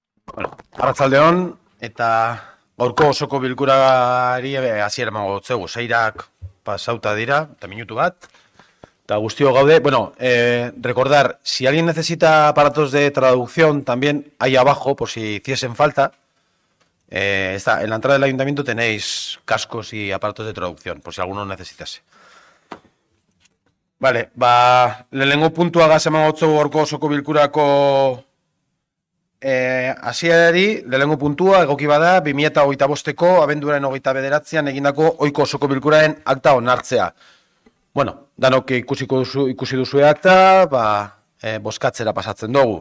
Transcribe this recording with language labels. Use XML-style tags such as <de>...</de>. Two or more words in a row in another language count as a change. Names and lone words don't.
<eu>Arratsaldeon eta gaurko osoko bilkurari hasiera emango dizugu. 6 pasauta dira, eta minutu bat. Eta guztio gaude.</eu> <es>Bueno, recordar, si alguien necesita aparatos de traducción, también ahí abajo, por si hiciesen falta. En la entrada del ayuntamiento tenéis cascos y aparatos de traducción, por si alguno necesitase.</es> <eu>Vale, lehenengo puntua gaz emango dizugu gaurko osoko bilkurako hasierari, lehenengo puntua, egoki bada, 2025ko abenduaren 29an egindako ohiko osoko bilkuraren akta onartzea. Bueno, danok ikusi duzue akta, bozkatzera pasatzen dugu.</eu>